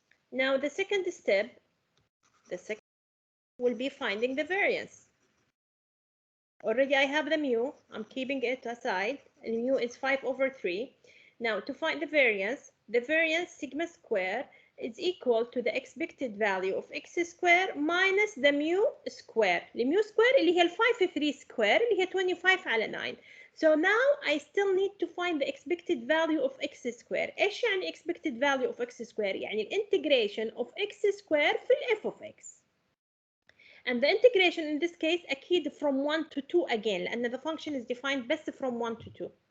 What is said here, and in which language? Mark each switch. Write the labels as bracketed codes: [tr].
[en] Now the second step, will be finding the variance. Already I have the mu, I'm keeping it aside, and mu is 5/3. Now to find the variance sigma square is equal to the expected value of x square minus the mu square. [ar] mu square اللي هي ال 5/3 square اللي هي 25 على 9. [en] So now I still need to find the expected value of x square. [ar] ايش يعني expected value of x square؟ يعني الانتجريشن of x square في ال f of x. [en] And the integration in this case [ar] أكيد [en] from 1 to 2 again [ar] لأن [en] the function is defined best from 1 to 2.